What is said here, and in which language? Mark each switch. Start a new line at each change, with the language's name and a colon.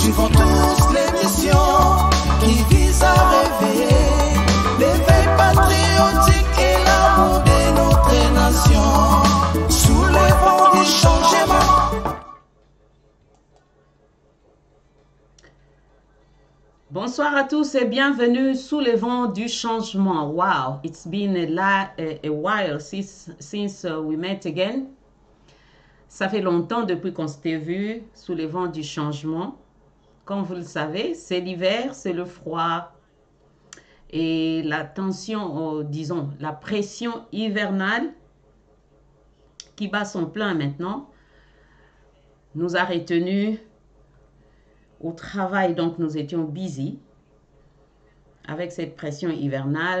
French: Suivons tous les missions qui visent à réveiller l'éveil patriotique et l'amour de notre nation. Soulevons du changement. Bonsoir à tous et bienvenue sous le vent du changement.
English: Wow, it's been a while since we met again.
French: Ça fait longtemps depuis qu'on s'était vu sous le vent du changement. Comme vous le savez, c'est l'hiver, c'est le froid et la tension, disons, la pression hivernale qui bat son plein maintenant nous a retenus au travail, donc nous étions busy avec cette pression hivernale.